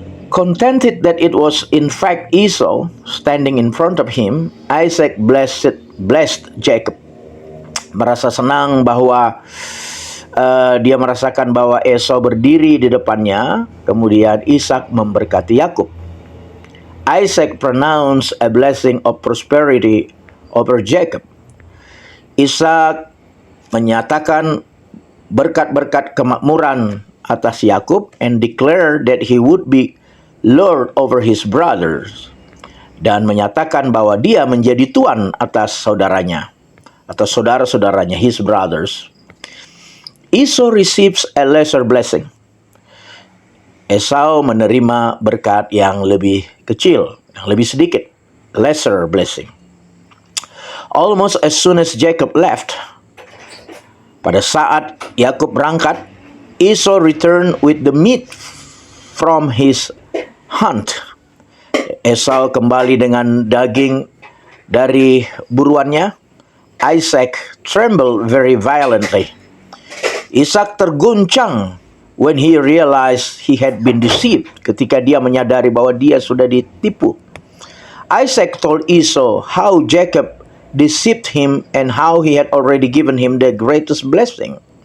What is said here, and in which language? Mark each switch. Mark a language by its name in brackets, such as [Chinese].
[English] Contented that it was in fact Esau standing in front of him, Isaac blessed Jacob. [Indonesian] Merasa senang bahwa dia merasakan bahwa Esau berdiri di depannya. Kemudian Ishak memberkati Yakub. [English] Isaac pronounced a blessing of prosperity over Jacob. [Indonesian] Ishak menyatakan berkat-berkat kemakmuran atas Yakub [English] and declared that he would be lord over his brothers, [Indonesian] dan menyatakan bahwa dia menjadi tuan atas saudaranya atau saudara-saudaranya, [English] his brothers. Esau receives a lesser blessing. [Indonesian] Esau menerima berkat yang lebih kecil, yang lebih sedikit, [English] lesser blessing. Almost as soon as Jacob left, [Indonesian] pada saat Yakub berangkat, [English] Esau returned with the meat from his hunt. [Indonesian] Esau kembali dengan daging dari buruannya. [English] Isaac trembled very violently. [Indonesian] Ishak terguncang [English] when he realized he had been deceived, [Indonesian] ketika dia menyadari bahwa dia sudah ditipu. [English] Isaac told Esau how Jacob deceived him and how he had already given him the greatest blessing.